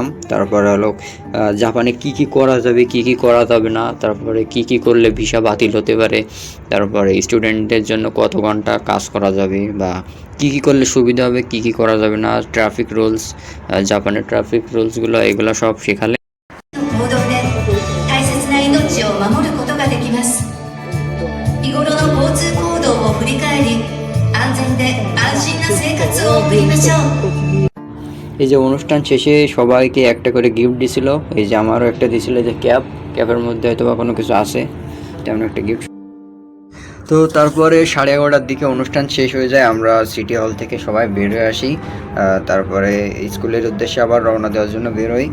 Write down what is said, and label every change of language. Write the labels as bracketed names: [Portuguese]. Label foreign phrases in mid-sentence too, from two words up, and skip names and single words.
[Bangla] তারপরে হলো জাপানে কি কি করা যাবে, কি কি করা যাবে না, তারপরে কি কি করলে ভিসা বাতিল হতে পারে, তারপরে স্টুডেন্টদের জন্য কত ঘন্টা কাজ করা যাবে বা কী করলে সুবিধা হবে, কী করা যাবে না, [English] traffic rules, [Bangla] জাপানের ট্রাফিক রুলসগুলো এগুলো সব শেখালে। [Japanese] 行動で大切な命を守ることができます。日頃の交通行動を振り返り、安全で安心な生活を送りましょう。 [Bangla] এই যে অনুষ্ঠান শেষে সবাইকে একটা করে গিফট দিছিল, এই যে আমারও একটা দিছিল, যে ক্যাপের মধ্যে হয়তো বা কোনো কিছু আছে, তেমন একটা গিফট। তো তারপরে 11:30টার দিকে অনুষ্ঠান শেষ হয়ে যায়, আমরা [English] city hall [Bangla] থেকে সবাই বের হয়ে আসি, তারপরে স্কুলের উদ্দেশ্যে আবার রওনা দেওয়ার জন্য বের হই।